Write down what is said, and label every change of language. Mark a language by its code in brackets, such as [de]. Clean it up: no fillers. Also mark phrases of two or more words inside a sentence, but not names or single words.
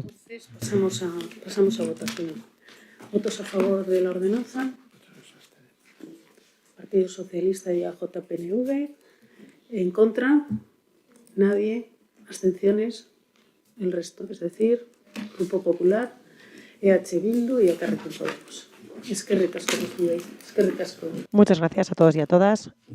[es] Entonces, pasamos a votación. ¿Votos a favor de la ordenanza? Partido Socialista y AJPNV. ¿En contra? Nadie. ¿Abstenciones? El resto, es decir, Grupo Popular, EH Bildu y Elkarrekin Podemos. [eu] Eskerrik asko guztioi. Eskerrik asko. [es] Muchas gracias a todos y a todas.